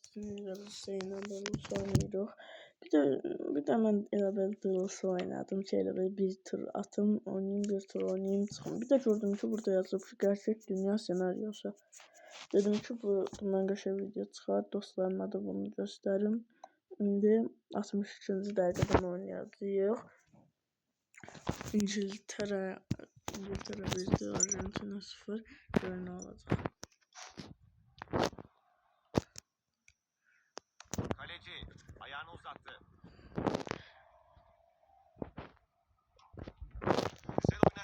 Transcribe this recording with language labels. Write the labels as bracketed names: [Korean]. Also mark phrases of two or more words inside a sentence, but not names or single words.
[Azerbaijani] üstünlükləri Zeynəb'in oynayırıq. Bir də mən elə belə dırılsı oynadım ki, elə belə bir tur atım, oynayayım, bir tur oynayayım, çıxım. Bir də gördüm ki, burada yazılıb ki, gerçək dünya senaryosu. Dedim ki, bundan qəşəng video çıxar, dostlarıma da bunu göstərim. İndi 63-cü dəqiqədən oynayacağıq. [Turkish] İngiltere 1, Arjantina 0. Görün ne olacak. Kaleci ayağını uzattı. Güzel oynadı.